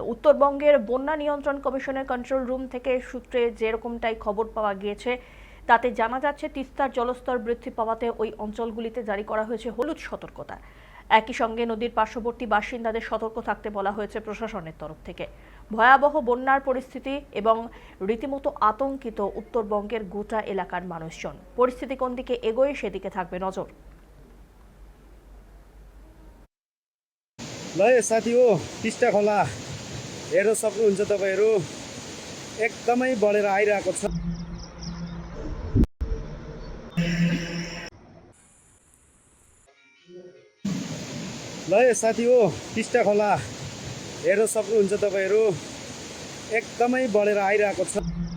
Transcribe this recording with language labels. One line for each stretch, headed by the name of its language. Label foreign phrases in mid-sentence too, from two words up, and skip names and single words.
Bangla: উত্তরবঙ্গের বন্যা নিয়ন্ত্রণ কমিশনের কন্ট্রোল রুম থেকে সূত্রে যেরকমটাই খবর পাওয়া গিয়েছে, তাতে জানা যাচ্ছে তিস্তার জলস্তর বৃদ্ধি পাওয়াতে ওই অঞ্চলগুলিতে জারি করা হয়েছে হলুদ সতর্কতা। একই সঙ্গে নদীর পার্শ্ববর্তী বাসিন্দাদের সতর্ক থাকতে বলা হয়েছে প্রশাসনের তরফ থেকে। ভয়াবহ বন্যার পরিস্থিতি এবং রীতিমতো আতঙ্কিত উত্তরবঙ্গের গোটা এলাকার মানুষজন। পরিস্থিতি কোন দিকে এগোয় সেদিকে থাকবে নজর।
Nepali: ल साथी हो, टिस्टा खोला हेर्न सक्नुहुन्छ तपाईँहरू, एकदमै बढेर आइरहेको छ। ल साथी हो, टिस्टा खोला हेर्न सक्नुहुन्छ तपाईँहरू, एकदमै बढेर आइरहेको छ।